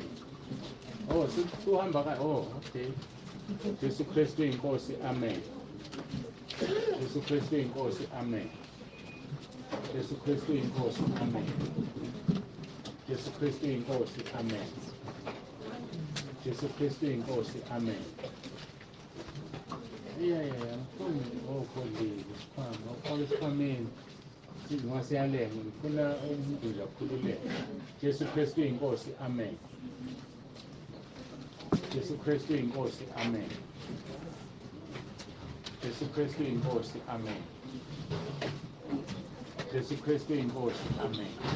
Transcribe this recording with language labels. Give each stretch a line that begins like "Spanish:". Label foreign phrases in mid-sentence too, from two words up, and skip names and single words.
Zulu: Oh, suhamba ka.
English: Oh, okay.
Zulu: Jesu Kristu inkosi. Amen. Jesu Kristu inkosi. Amen. Jesu Kristu inkosi. Amen. Jesu Kristu inkosi. Amen. Jesu Kristu inkosi.
English: Amen. Yeah. I'm coming. Oh, Holy. Come in.
Zulu: Noma siyalenga ngifuna umduli akhululeke. Jesu Kristu inkosi. Amen. Jesu Kristu inkosi. Amen. Jesu Kristu inkosi. Amen. Jesu Kristu inkosi. Amen.